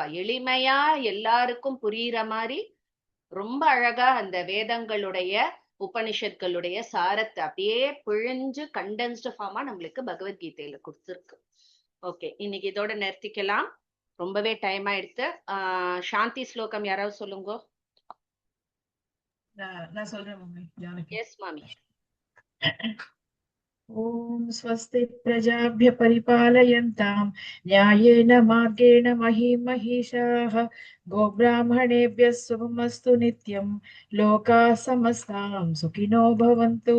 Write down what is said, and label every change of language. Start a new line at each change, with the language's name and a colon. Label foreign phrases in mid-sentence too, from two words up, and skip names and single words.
Tamil: எளிமையா எல்லாருக்கும் புரியுற மாதிரி ரொம்ப அழகா அந்த வேதங்களுடைய உபனிஷத்களுடைய சாரத்தை அப்படியே பிழிஞ்சு
English: condensed forma
Tamil: நம்மளுக்கு பகவத்கீதையில கொடுத்துருக்கு. ஓகே, இன்னைக்கு இதோட நிறுத்திக்கலாம். ரொம்பவே டைம் ஆயிடுத்து. சாந்தி ஸ்லோகம் யாராவது சொல்லுங்க. நான் சொல்றேன் மம்மி. ஜானகி. எஸ் மாமி.
Sanskrit: ॐ स्वस्ति प्रजाभ्य परिपालयन्तां न्यायेन मार्गेण महिषाः गोब्राह्मणेभ्यः शुभमस्तु नित्यं लोकाः समस्तां सुखिनो भवन्तु।